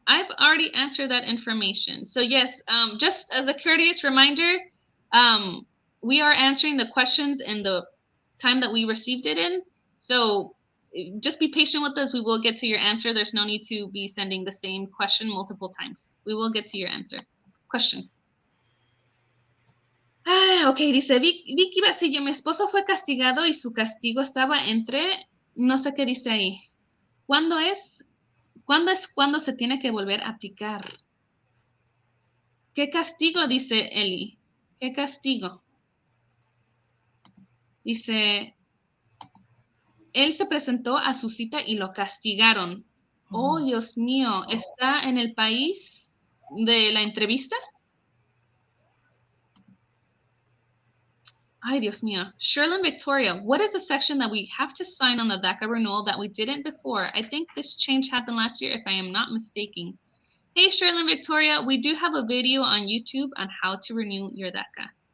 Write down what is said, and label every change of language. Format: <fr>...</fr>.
<en>I've already answered that information. So yes, just as a courteous reminder, we are answering the questions in the time that we received it in. So just be patient with us. We will get to your answer. There's no need to be sending the same question multiple times. We will get to your answer. Question.</en> <es>Ok, dice Vicky Basillo, mi esposo fue castigado y su castigo estaba entre, no sé qué dice ahí. ¿Cuándo es cuando se tiene que volver a aplicar? ¿Qué castigo? Dice Eli. ¿Qué castigo? Dice, él se presentó a su cita y lo castigaron. Oh, Dios mío, ¿está en el país de la entrevista? Ay, Dios mío.</es> <en>Sherlyn Victoria, what is the section that we have to sign on the DACA renewal that we didn't before? I think this change happened last year, if I am not mistaken. Hey, Sherlyn Victoria, we do have a video on YouTube on how to renew your DACA.</en>